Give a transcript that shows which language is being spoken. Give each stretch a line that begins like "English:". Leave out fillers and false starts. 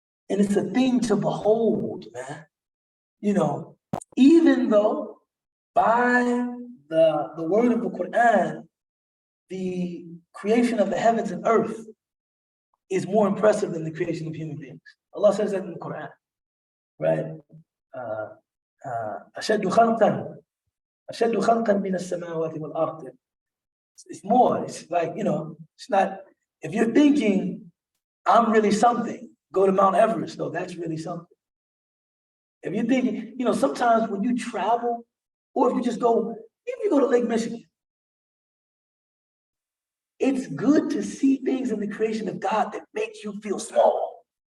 English: And it's a thing to behold, man. Even though by the word of the Quran, the creation of the heavens and earth is more impressive than the creation of human beings. Allah says that in the Quran, right?
Arabic: أشد خلقا من السماوات والأرض.
English: It's more. It's like, it's not, if you're thinking I'm really something, go to Mount Everest. No, that's really something. If you're thinking, sometimes when you travel, or if you just go, if you go to Lake Michigan, it's good to see things in the creation of God that make you feel small.